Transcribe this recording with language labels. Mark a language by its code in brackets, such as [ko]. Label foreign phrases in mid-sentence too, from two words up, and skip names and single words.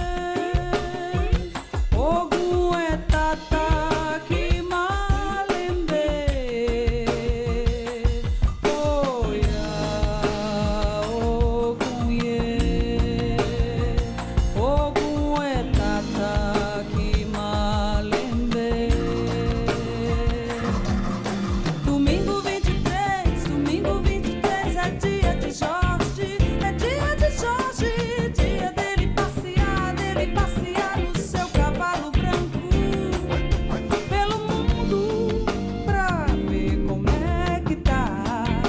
[pt] Ogun é tata que malembe. Oya, Ogun ye. Ogun é tata que malembe. Domingo 23 é dia de Jorge, dia dele passear no seu cavalo branco pelo mundo pra ver como é que tá.